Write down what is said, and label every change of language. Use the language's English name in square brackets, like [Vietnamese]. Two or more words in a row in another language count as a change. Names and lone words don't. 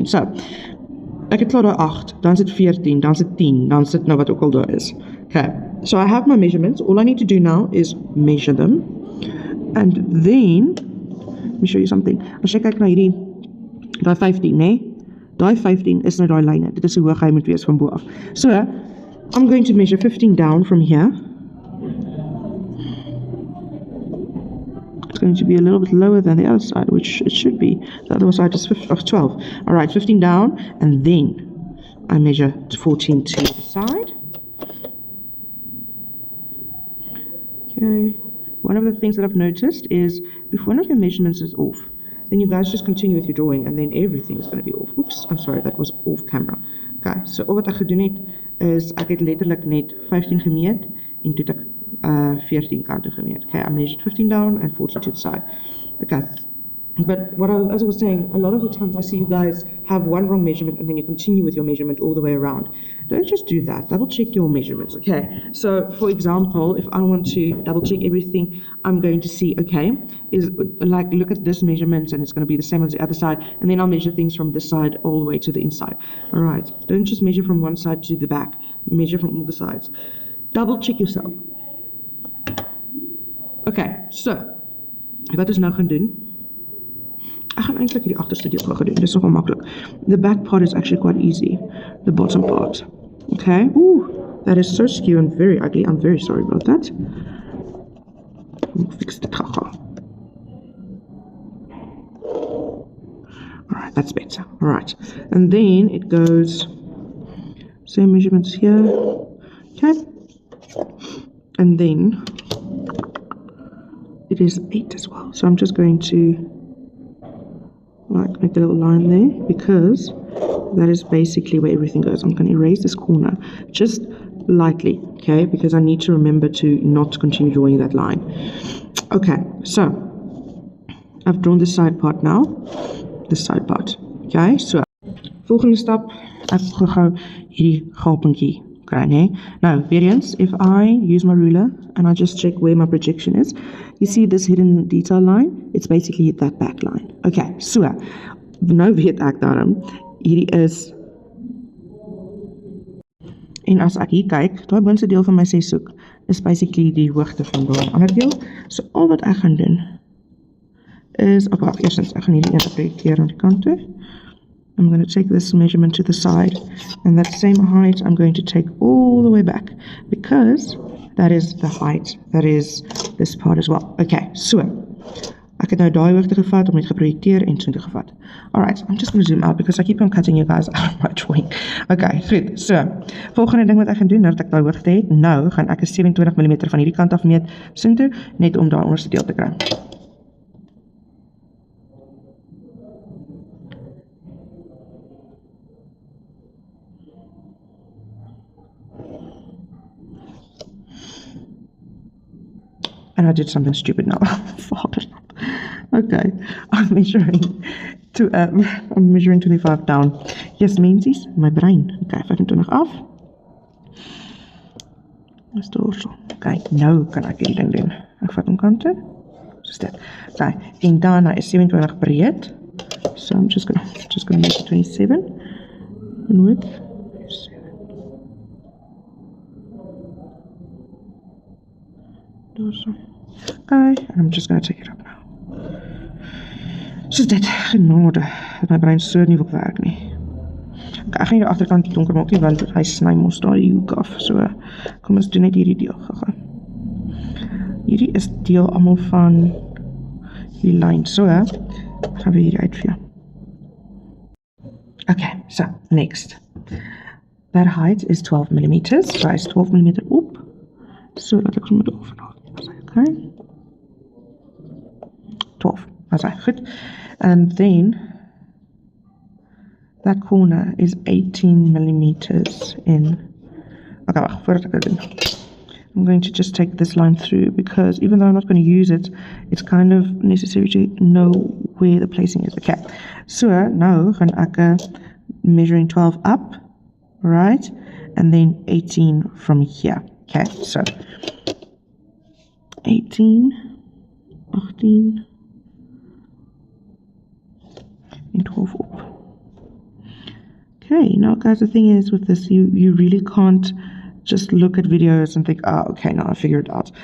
[Afrikaans] So, ek het klaar daai 8, dan is dit 14, dan is dit 10, dan is dit nou wat ook al daar is. [English] Okay, so I have my measurements. All I need to do now is measure them. And then, let me show you something. [Afrikaans] As jy kyk na hierdie, daai 15, nee? Daai 15 is nou daai lyne. Dit is hoe hoog hy moet wees van bo af. [English] So, I'm going to measure 15 down from here. It's going to be a little bit lower than the other side, which it should be. The other side is 12. Alright, 15 down, and then I measure 14 to the side. Okay. One of the things that I've noticed is if one of your measurements is off, then you guys just continue with your drawing and then everything is going to be off. Oops, I'm sorry, that was off camera. [Afrikaans] Okay, so al wat ek gedoen het is ek het letterlik net 15 gemeet en toe het ek 14 kant toe gemeet. [English] Okay, I measured 15 down and 14 to the side. Okay. But as I was saying, a lot of the times I see you guys have one wrong measurement and then you continue with your measurement all the way around. Don't just do that. Double check your measurements, okay? So, for example, if I want to double check everything, I'm going to see, okay, is like look at this measurement and it's going to be the same as the other side, and then I'll measure things from this side all the way to the inside. All right, don't just measure from one side to the back. Measure from all the sides. Double check yourself. Okay, so [Afrikaans] wat is nou gaan doen? Ek gaan eintlik hierdie agterste deel gaan doen. Dit is nogal maklik. [English] The back part is actually quite easy. The bottom part. Okay. Ooh, that is so skew and very ugly. I'm very sorry about that. I'll fix [Afrikaans] dit gou. [English] Alright, that's better. Alright. And then it goes same measurements here. Okay. And then it is 8 as well. So I'm just going to make a little line there because that is basically where everything goes. I'm going to erase this corner just lightly, okay, because I need to remember to not continue drawing that line. Okay, so I've drawn this side part now, this side part, okay, so [Afrikaans] volgende stap, ek gaan hierdie gapentjie kry, nee? Now, weer eens, [English] if I use my ruler and I just check where my projection is, you see this hidden detail line? It's basically that back line. Okay, so, [Afrikaans] nou weet ek daarom, hierdie is, en as ek hier kyk, die boonste deel van my seshoek is basically die hoogte van die ander deel. So, al wat ek gaan doen, is, eerstens, ek gaan hierdie ene projecteer aan die kant toe. [English] I'm going to take this measurement to the side, and that same height I'm going to take all the way back, because that is the height, that is this part as well. Okay, so, [Afrikaans] ek het nou daai hoogte gevat, om dit geprojecteer en so gevat. [English] Alright, I'm just going to zoom out, because I keep on cutting you guys out of my drawing. [Afrikaans] Okay, goed, so, volgende ding wat ek gaan doen, nadat ek daai hoogte het, nou gaan ek 27 mm van hierdie kant af meet, so toe, net om daai onderste deel te kry. [English] And I did something stupid now. Okay, I'm measuring 25 down. Yes, [Afrikaans] mensies, my brein. Okay, 25 af. Is dorsal. Okay, nou kan ek hierdie ding doen. Ek vat hom kant toe. Soos dit. Okay, en daarna is 27 breed. [English] So I'm just gonna make it 27 in width. Okay, and I'm just going to take it up now. [Afrikaans] Soos dit, genade, dat my brein so nie wil werk nie. Okay, ek gaan die agterkant donker maak nie, want hy sny mos daar die hoek af. So, kom ons doen net hierdie deel gegaan. Hierdie is deel allemaal van die lyn. So, gaan we hierdie uitvee. [English] Okay, so, next. That height is 12 millimeters. [Afrikaans] So is 12 millimeter op. So dat ek sommer daar vanaf. [English] Okay. 12. That's right. Good. And then that corner is 18 millimeters in. [Afrikaans] Okay, wacht, voordat ek dit doen. [English] I'm going to just take this line through because even though I'm not going to use it, it's kind of necessary to know where the placing is. Okay, so now [Afrikaans] gaan ek [English] measuring 12 up, right, and then 18 from here. Okay, so 18, 18, and 12 up. Okay, now guys, the thing is with this, you really can't just look at videos and think, oh, okay, now I figured it out.